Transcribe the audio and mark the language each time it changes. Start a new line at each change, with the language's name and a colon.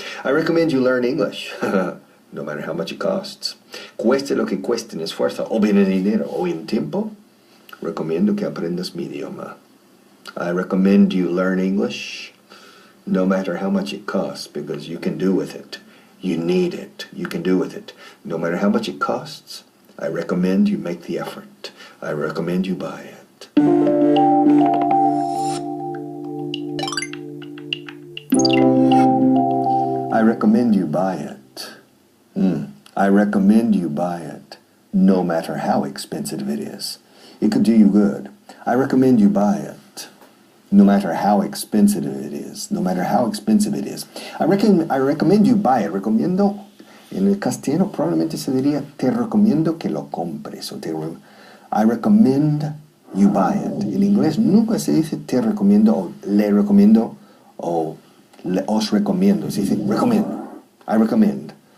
English: I recommend you learn English, no matter how much it costs.
Spanish: Cueste lo que cueste en esfuerzo, o bien en dinero, o en tiempo, recomiendo que aprendas mi idioma.
English: I recommend you learn English, no matter how much it costs, because you can do with it. You need it. You can do with it. No matter how much it costs, I recommend you make the effort. I recommend you buy it. I recommend you buy it. I recommend you buy it, no matter how expensive it is. It could do you good. I recommend you buy it, no matter how expensive it is. No matter how expensive it is. I recommend you buy it.
Spanish: Recomiendo, en el castellano probablemente se diría, te recomiendo que lo compres.
English: I recommend you buy it.
Spanish: En inglés nunca se dice te recomiendo, o le recomiendo, o os recomiendo. Se dice recommend. I recommend.